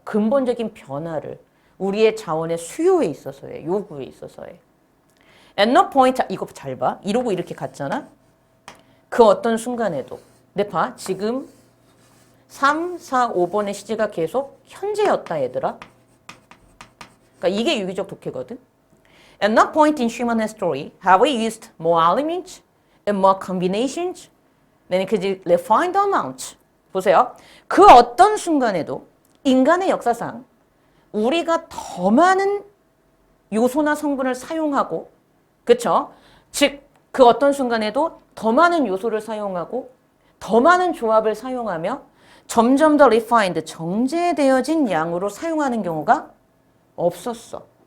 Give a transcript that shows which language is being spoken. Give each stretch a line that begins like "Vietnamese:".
Korean: 근본적인 변화를. 우리의 자원의 수요에 있어서의, 요구에 있어서의.
English: At no point,
Korean: 이거 잘 봐. 이러고 이렇게 갔잖아? 그 어떤 순간에도. 내 봐. 지금 3, 4, 5번의 시제가 계속 현재였다, 얘들아. 그러니까 이게 유기적 독해거든.
English: At no point in human history have we used more elements and more combinations than it could refine the amount.
Korean: 보세요. 그 어떤 순간에도 인간의 역사상 우리가 더 많은 요소나 성분을 사용하고, 그쵸? 즉, 그 어떤 순간에도 더 많은 요소를 사용하고 더 많은 조합을 사용하며 점점 더 refined, 정제되어진 양으로 사용하는 경우가 없었어.